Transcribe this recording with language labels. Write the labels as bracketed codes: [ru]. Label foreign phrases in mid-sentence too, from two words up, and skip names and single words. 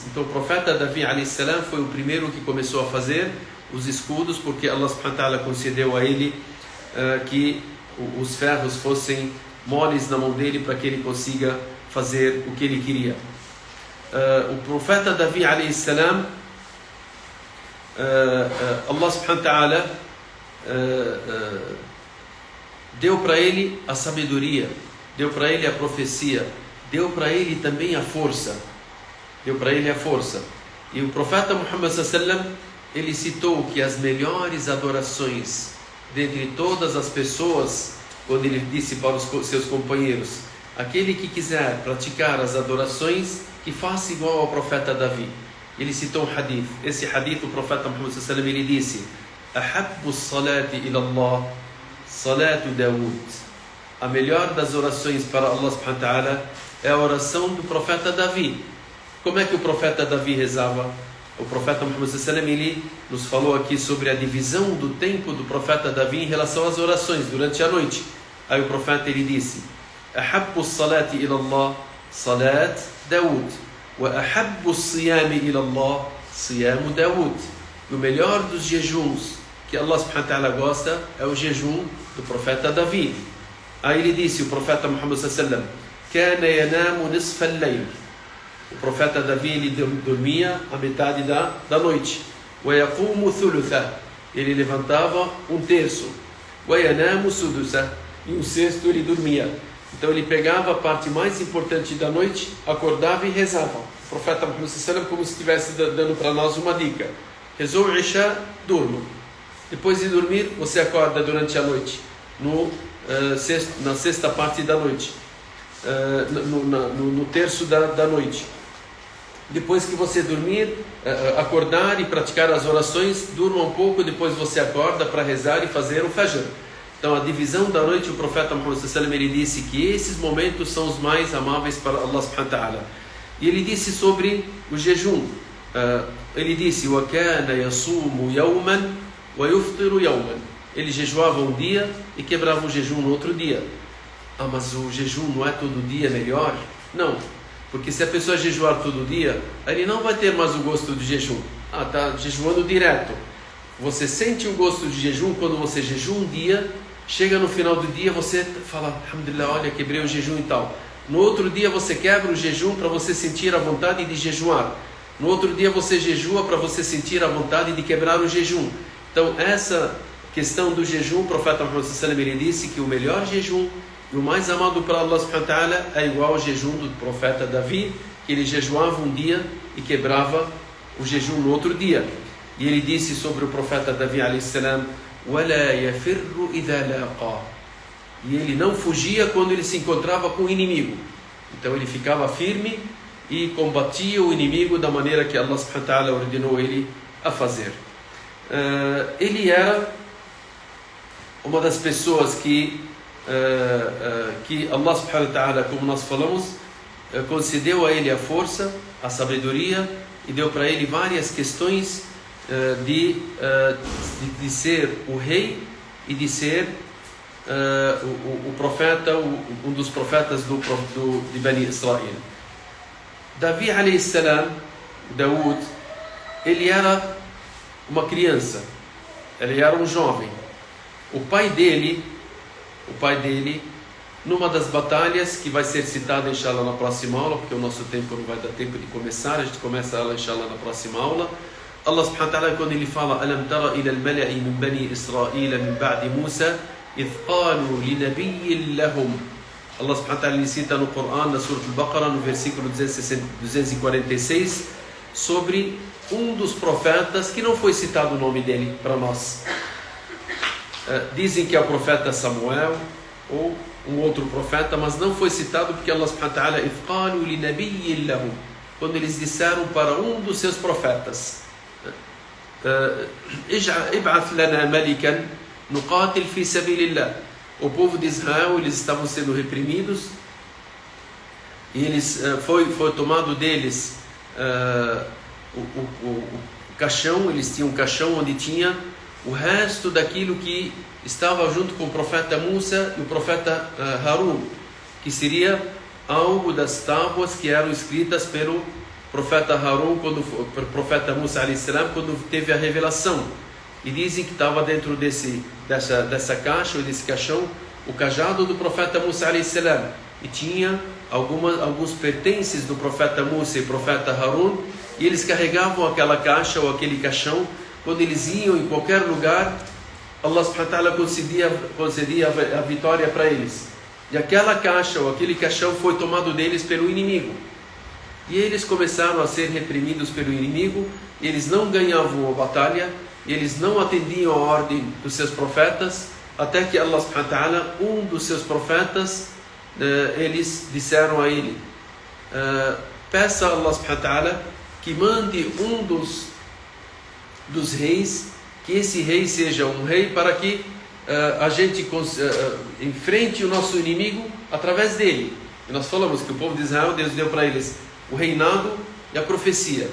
[pt] Então o profeta Davi [ar] عليه السلام [pt] foi o primeiro que começou a fazer os escudos, porque Allah [ar] سبحانه وتعالى [pt] concedeu a ele que os ferros fossem moles na mão dele, para que ele consiga fazer o que ele queria. O profeta Davi [ar] عليه السلام, [pt] Allah [ar] سبحانه وتعالى [pt] deu para ele a sabedoria, deu para ele a profecia, deu para ele também a força. E o profeta Muhammad [ar] صلى الله عليه وسلم, [pt] ele citou que as melhores adorações dentre todas as pessoas, quando ele disse para os seus companheiros: aquele que quiser praticar as adorações, que faça igual ao profeta Davi. Ele citou um hadith. Esse hadith, o profeta Muhammad [ar] صلى الله عليه وسلم, [pt] ele disse: [ar] أحب الصلاة إلى الله صلاة داود. [pt] A melhor das orações para Allah [ar] سبحانه وتعالى [pt] é a oração do profeta Davi. Como é que o profeta Davi rezava? O profeta Muhammad [ar] صلى الله عليه وسلم, [pt] ele nos falou aqui sobre a divisão do tempo do profeta Davi em relação às orações durante a noite. Aí o profeta, ele disse: [ar] أحب الصلاة إلى الله صلاة داود، وأحب الصيام إلى الله صيام داود. [pt] E o melhor dos jejuns que Allah [ar] سبحانه وتعالى [pt] gosta é o jejum do profeta Davi. Aí ele disse, o profeta [ar] Muhammad صلى الله عليه وسلم: كان ينام نصف الليل. [pt] O profeta Davi, ele dormia a metade da noite. [ar] ويقوم ثلثه. [pt] Ele levantava um terço. [ar] وينام سدسه. [pt] E um sexto ele dormia. Então ele pegava a parte mais importante da noite, acordava e rezava. O profeta Muhammad [ar] صلى الله عليه وسلم, [pt] como se estivesse dando para nós uma dica: rezou o Isha, durma. Depois de dormir, você acorda durante a noite, na sexta parte da noite, no terço da noite. Depois que você dormir, acordar e praticar as orações, durma um pouco, depois você acorda para rezar e fazer o Fajr. Então a divisão da noite, o profeta Muhammad [ar] صلى الله عليه وسلم, [pt] ele disse que esses momentos são os mais amáveis para Allah [ar] سبحانه وتعالى. [pt] E ele disse sobre o jejum. Ele disse: [ar] وَكَانَ يَصُومُ يَوْمًا وَيُفْطِرُ يَوْمًا. [pt] Ele jejuava um dia e quebrava o jejum no outro dia. Mas o jejum não é todo dia melhor? Não, porque se a pessoa jejuar todo dia, ele não vai ter mais o gosto do jejum. Está jejuando direto. Você sente o gosto de jejum quando você jejua um dia, chega no final do dia, você fala: alhamdulillah, olha, quebrei o jejum e tal. No outro dia você quebra o jejum para você sentir a vontade de jejuar. No outro dia você jejua para você sentir a vontade de quebrar o jejum. Então essa questão do jejum, o profeta Muhammad [ar] صلى الله عليه وسلم, [pt] ele disse que o melhor jejum e o mais amado para Allah [ar] سبحانه وتعالى [pt] é igual ao jejum do profeta Davi, que ele jejuava um dia e quebrava o jejum no outro dia. E ele disse sobre o profeta Davi [ar] عليه السلام: وَلَا يَفِرُّ إِذَا لَاقَى. [pt] E ele não fugia quando ele se encontrava com o inimigo. Então ele ficava firme e combatia o inimigo da maneira que Allah [ar] سبحانه وتعالى [pt] ordenou ele a fazer. Ele era uma das pessoas que Allah [ar] سبحانه وتعالى, [pt] como nós falamos, concedeu a ele a força, a sabedoria, e deu para ele várias questões de ser o rei e de ser o profeta, um dos profetas de Bani Israel. Davi [ar] عليه السلام, [pt] Daud, ele era uma criança, ele era um jovem. O pai dele, numa das batalhas que vai ser citada inshallah na próxima aula, porque o nosso tempo não vai dar tempo de começar, a gente começa ela inshallah na próxima aula. Allah [ar] سبحانه وتعالى, [pt] quando ele fala: [ar] ألم تر إلى الملإ من بني إسرائيل من بعد موسى إذ قالوا لنبي لهم. [pt] Allah [ar] سبحانه وتعالى, [pt] ele cita no Coran, na Surah Al-Baqarah, no versículo 246, sobre um dos profetas que não foi citado o nome dele para nós. Dizem que é o profeta Samuel ou um outro profeta, mas não foi citado porque Allah [ar] سبحانه وتعالى، إذ قالوا لنبي لهم, [pt] quando eles disseram para um dos seus profetas: [ar] ابعث لنا ملكا نقاتل في سبيل الله. [pt] O povo de Israel, eles estavam sendo reprimidos e eles foi tomado deles o caixão. Eles tinham um caixão onde tinha o resto daquilo que estava junto com o profeta Musa e o profeta Harun, que seria algo das tábuas que eram escritas pelo profeta Harun, pelo profeta Musa [ar] عليه السلام, [pt] quando teve a revelação. E dizem que estava dentro dessa caixa, ou desse caixão, o cajado do profeta Musa [ar] عليه السلام, [pt] e tinha alguns pertences do profeta Musa e profeta Harun, e eles carregavam aquela caixa ou aquele caixão. Quando eles iam em qualquer lugar, Allah [ar] سبحانه وتعالى [pt] concedia a vitória para eles. E aquela caixa ou aquele caixão foi tomado deles pelo inimigo. E eles começaram a ser reprimidos pelo inimigo, e eles não ganhavam a batalha, e eles não atendiam a ordem dos seus profetas, até que Allah [ar] سبحانه وتعالى, [pt] um dos seus profetas, eles disseram a ele: peça a Allah [ar] سبحانه وتعالى [pt] que mande um dos reis, que esse rei seja um rei para que a gente enfrente o nosso inimigo através dele. E nós falamos que o povo de Israel, Deus deu para eles o reinado e a profecia.